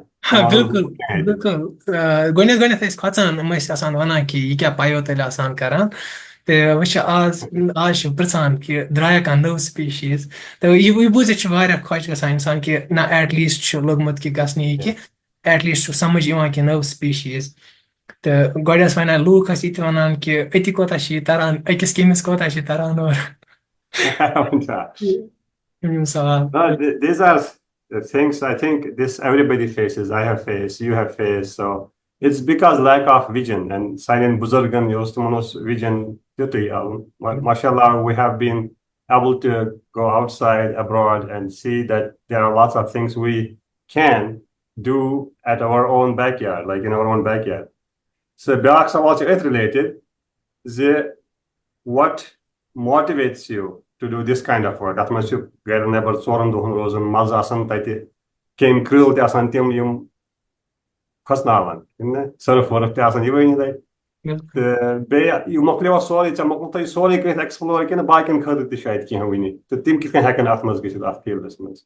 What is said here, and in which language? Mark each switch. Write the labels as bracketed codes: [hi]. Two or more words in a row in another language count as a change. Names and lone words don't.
[ks] بِلکُل بِلکُل گۄڈنٮ۪تھ ٲسۍ کھۄژان یِم ٲسۍ آسان وَنان کہِ یہِ کیٛاہ پَیو تیٚلہِ آسان کَران تہٕ وۄنۍ چھِ آز چھِ پِرٛژھان کہِ درٛایا کانٛہہ نٔو سپیٖشیٖز تہٕ یہِ بوٗزِتھ چھِ واریاہ خۄش گژھان اِنسان کہِ نہ [en] at least [ks] چھُ لوٚگمُت کہِ گژھنہِ یہِ کہِ [en] at least [ks] چھُ سَمٕجھ یِوان کہِ نٔو سپیٖشیٖز تہٕ گۄڈٕ ٲسۍ وَنان لوٗکھ ٲسۍ یہِ تہِ وَنان کہِ أتی کوتاہ چھِ یہِ تَران أکِس کیٚمِس کوتاہ چھِ تَران اورٕ یِم سوال [en] No, these are the things I think this everybody faces. I have faced, you have faced. So it's because lack of vision and silent buzurgan yostumanos vision. Mashallah, we have been able to go outside abroad and see that there are lots of things we can do at our own backyard, like in our own backyard. So [ks] بیٛاکھ سوال چھُ أتھۍ [en] related what motivates you to do this kind of work. [ks] At منٛز چھُ گرِ نٮ۪بر ژورن دۄہن روزُن مزٕ آسان تتہِ کیٚمۍ کرۭل تہِ آسان تِم یِم کھۄژناوان سٔرف ؤرف تہِ آسان یہِ ؤنِو تۄہہِ تہٕ بیٚیہِ یہِ مۄکلیو سورُے ژےٚ مۄکلوو تۄہہِ سورُے کٔرِتھ ایٚکسپلور کِنہٕ باقین خٲطرٕ تہِ چھُ اَتہِ کینٛہہ وٕنہِ تہٕ تِم کِتھ کٔنۍ ہٮ۪کن اتھ منٛز گٔژھِتھ اتھ فیٖلڈس منٛز